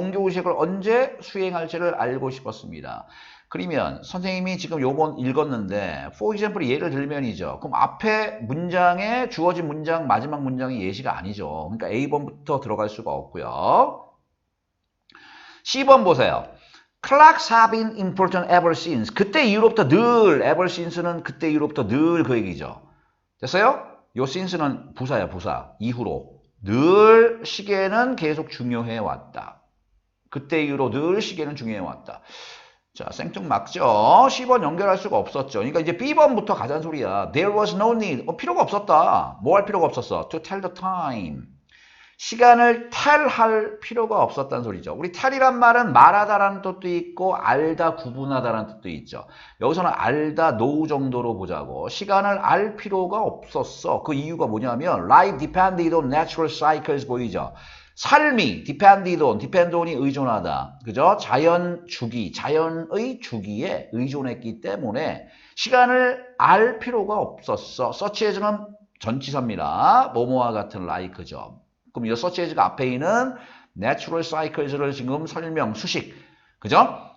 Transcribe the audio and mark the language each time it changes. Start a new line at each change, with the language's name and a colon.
Korean: 종교의식을 언제 수행할지를 알고 싶었습니다. 그러면 선생님이 지금 요번 읽었는데 for example 예를 들면이죠. 그럼 앞에 문장에 주어진 문장 마지막 문장이 예시가 아니죠. 그러니까 A번부터 들어갈 수가 없고요. C번 보세요.
English: Clocks have been important ever since.
Korean: 그때 이후로부터 늘 ever since는 그때 이후로부터 늘 그 얘기죠. 됐어요? 요 since는 부사야 부사. 이후로. 늘 시계는 계속 중요해 왔다. 그때 이후로 늘 시계는 중요해 왔다. 자, 생뚱맞죠? C번 연결할 수가 없었죠. 그러니까 이제 B번부터 가자는 소리야.
English: There was no need.
Korean: 필요가 없었다. 뭐 할 필요가 없었어?
English: To tell the time.
Korean: 시간을 할 필요가 없었다는 소리죠. 우리 tell이란 말은 말하다라는 뜻도 있고 알다, 구분하다라는 뜻도 있죠. 여기서는 알다, know 정도로 보자고. 시간을 알 필요가 없었어. 그 이유가 뭐냐면
English: life depended on natural cycles
Korean: 보이죠. 삶이 depend on이 의존하다. 그죠? 자연의 주기에 의존했기 때문에 시간을 알 필요가 없었어. such as는 전치사입니다. 뭐뭐와 같은 like죠. 그럼 이 such as가 앞에 있는 natural cycles를 지금 설명, 수식. 그죠?